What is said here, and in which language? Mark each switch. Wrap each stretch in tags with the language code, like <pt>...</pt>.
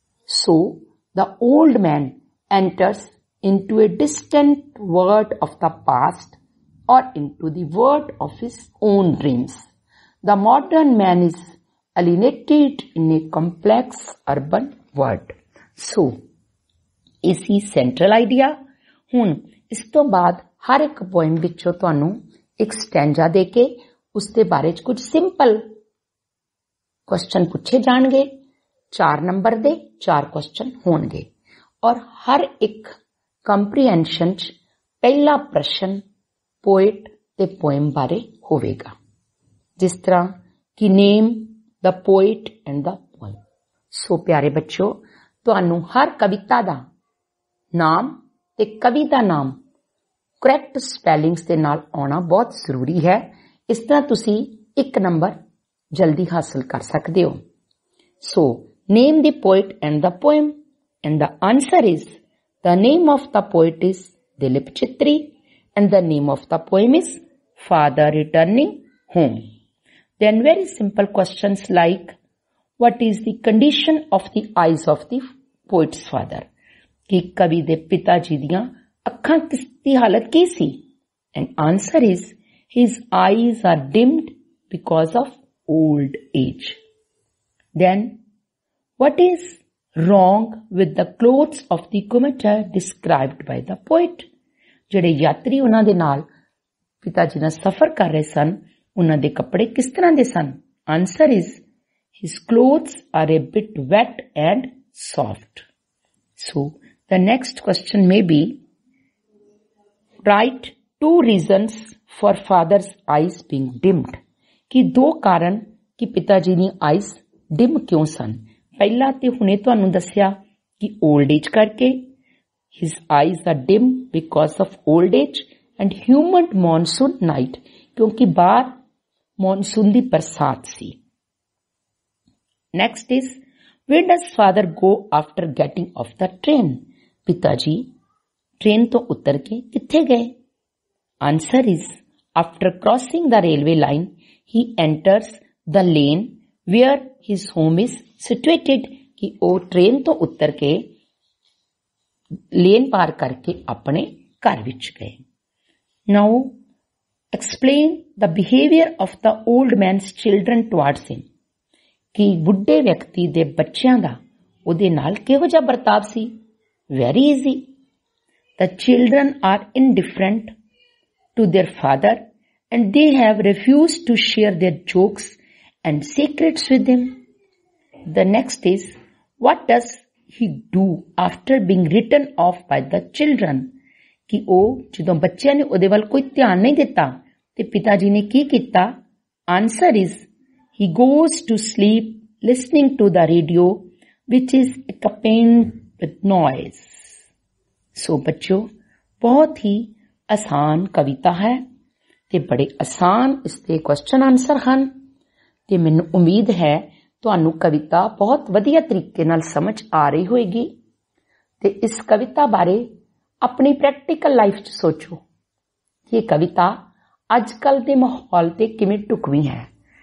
<en>So the old man enters into a distant world of the past or into the world of his own dreams. The modern man is alienated in a complex urban world. So,</en> <pa>ਇਸੀ central idea. ਹੁਣ ਇਸ ਤੋਂ ਬਾਅਦ ਹਰ ਇੱਕ poem ਵਿੱਚੋਂ ਤੁਹਾਨੂੰ ਇੱਕ stanza ਦੇ ਕੇ ਉਸ ਦੇ ਬਾਰੇ ਚ ਕੁਝ ਸਿੰਪਲ ਕੁਐਸਚਨ ਪੁੱਛੇ ਜਾਣਗੇ। 4 ਨੰਬਰ ਦੇ 4 ਕੁਐਸਚਨ ਹੋਣਗੇ ਔਰ ਹਰ ਇੱਕ ਕੰਪਰੀਹੈਂਸ਼ਨ ਚ ਪਹਿਲਾ ਪ੍ਰਸ਼ਨ ਪੋਇਟ ਤੇ ਪੋਇਮ ਬਾਰੇ ਹੋਵੇਗਾ, ਜਿਸ ਤਰ੍ਹਾਂ ਕਿ ਨੇਮ ਦਾ ਪੋਇਟ ਐਂਡ ਦਾ ਪੋਇਮ। ਸੋ ਪਿਆਰੇ ਬੱਚਿਓ, ਤੁਹਾਨੂੰ ਹਰ ਕਵਿਤਾ ਦਾ ਨਾਮ ਤੇ ਕਵੀ ਦਾ ਨਾਮ ਕਰੈਕਟ ਸਪੈਲਿੰਗਸ ਦੇ ਨਾਲ ਆਉਣਾ ਬਹੁਤ ਜ਼ਰੂਰੀ ਹੈ। ਇਸ ਤਰ੍ਹਾਂ ਤੁਸੀਂ 1 ਨੰਬਰ ਜਲਦੀ ਹਾਸਲ ਕਰ ਸਕਦੇ ਹੋ।</pa> <en>So name the poet and the poem, and the answer is the name of the poet is Dilip Chitri and the name of the poem is Father Returning Home. Then very simple questions like what is the condition of the eyes of the poet's father?</en> <pa>कि कवि दे पिता जी दियां अखां किसदी हालत की सी?</pa> <en>And answer is his eyes are dimmed because of old age. Then what is wrong with the clothes of the commuter described by the poet?</en> <pa>ਜਿਹੜੇ ਯਾਤਰੀ ਉਹਨਾਂ ਦੇ ਨਾਲ ਪਿਤਾ ਜੀ ਨਾਲ ਸਫ਼ਰ ਕਰ ਰਹੇ ਸਨ, ਉਹਨਾਂ ਦੇ ਕੱਪੜੇ ਕਿਸ ਤਰ੍ਹਾਂ ਦੇ ਸਨ?</pa> <en>Answer is His clothes are a bit wet and soft. So the next question may be, write 2 reasons for father's eyes being dimmed.</en> <pa>कि 2 ਕਾਰਨ ਕਿ ਪਿਤਾ ਜੀ ਦੀ ਆਈਜ਼ ਡਿਮ ਕਿਉਂ ਸਨ। ਪਹਿਲਾ ਤੇ ਹੁਣੇ ਤੁਹਾਨੂੰ ਦੱਸਿਆ ਕਿ</pa> <en>old age</en> <pa>ਕਰਕੇ,</pa> <en>his eyes are dim because of old age and humid monsoon night,</en> <pa>ਕਿਉਂਕਿ ਬਾਹਰ ਮੌਨਸੂਨ ਦੀ ਬਰਸਾਤ ਸੀ।</pa> <en>Next is, where does father go after getting off the train?</en> <pa>ਪਿਤਾ ਜੀ ਟ੍ਰੇਨ ਤੋਂ ਉਤਰ ਕੇ ਕਿੱਥੇ ਗਏ?</pa> <en>Answer is, after crossing the railway line, he enters the lane where his home is situated.</en> <pa>कि ਉਹ ਟ੍ਰੇਨ ਤੋਂ ਉਤਰ ਕੇ ਲੇਨ ਪਾਰ ਕਰਕੇ ਆਪਣੇ ਘਰ ਵਿੱਚ ਗਏ।</pa> <en>Now explain the behavior of the old man's children towards him.</en> <pa>ਕਿ ਬੁੱਢੇ ਵਿਅਕਤੀ ਦੇ ਬੱਚਿਆਂ ਦਾ ਉਹਦੇ ਨਾਲ ਕਿਹੋ ਜਿਹਾ ਵਰਤਾਵ ਸੀ?</pa> <en>Very easy. The children are indifferent to their father and they have refused to share their jokes and secrets with him. The next is, what does he do after being written off by the children?</en> <pa>ਕਿ ਉਹ ਜਦੋਂ ਬੱਚਿਆਂ ਨੇ ਉਹਦੇ ਵੱਲ ਕੋਈ ਧਿਆਨ ਨਹੀਂ ਦਿੱਤਾ ਤੇ ਪਿਤਾ ਜੀ ਨੇ ਕੀ ਕੀਤਾ?</pa> <en>Answer is, he goes to sleep listening to the radio which is accompanied with noise.</en> <pa>So ਬੱਚਿਓ, ਬਹੁਤ ਹੀ ਆਸਾਨ ਕਵਿਤਾ ਹੈ ਤੇ ਬੜੇ ਆਸਾਨ ਇਸ ਦੇ ਕੁਐਸਚਨ ਆਨਸਰ ਹਨ ਤੇ ਮੈਨੂੰ ਉਮੀਦ ਹੈ ਤੁਹਾਨੂੰ ਕਵਿਤਾ ਬਹੁਤ ਵਧੀਆ ਤਰੀਕੇ ਨਾਲ ਸਮਝ ਆ ਰਹੀ ਹੋਏਗੀ ਤੇ ਇਸ ਕਵਿਤਾ ਬਾਰੇ ਆਪਣੀ ਪ੍ਰੈਕਟੀਕਲ ਲਾਈਫ 'ਚ ਸੋਚੋ ਕਿ ਇਹ ਕਵਿਤਾ ਅੱਜ ਕੱਲ੍ਹ ਦੇ ਮਾਹੌਲ ਤੇ ਕਿਵੇਂ ਢੁਕਵੀਂ ਹੈ।</pa>